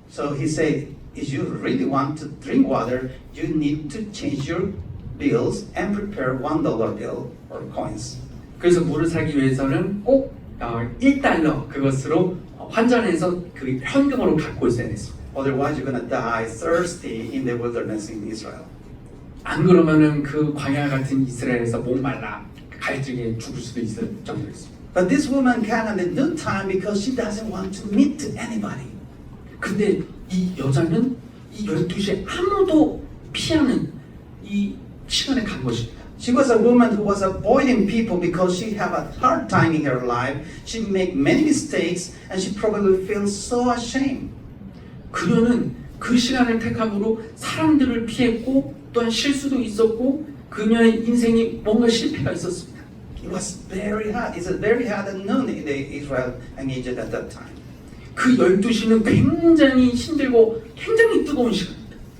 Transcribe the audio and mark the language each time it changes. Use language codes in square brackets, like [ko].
[en] So he said, if you really want to drink water, you need to change your bills and prepare $1 bill or coins. [ko] 그래서 물을 사기 위해서는 꼭 1달러 그것으로 환전해서 그 현금으로 갖고 있어야 됐습니다. [en] Otherwise, you're gonna die thirsty in the wilderness in Israel. [ko] 안 그러면은 그 광야 같은 이스라엘에서 목말라 갈증에 죽을 수도 있을 정도였습니다. [en] But this woman came at no time because she doesn't want to meet anybody. [ko] 근데 이 여자는 이 12시에 아무도 피하는 이 시간에 간 것입니다. [en] She was a woman who was avoiding people because she had a hard time in her life. She made many mistakes and she probably feels so ashamed. [ko] 그녀는 그 시간을 택함으로 사람들을 피했고 또한 실수도 있었고 그녀의 인생이 뭔가 실패가 있었습니다. [en] It was very hard. It's a very hard at noon in Israel and Egypt at that time. [ko] 그 12시는 굉장히 힘들고 굉장히 뜨거운 시간입니다.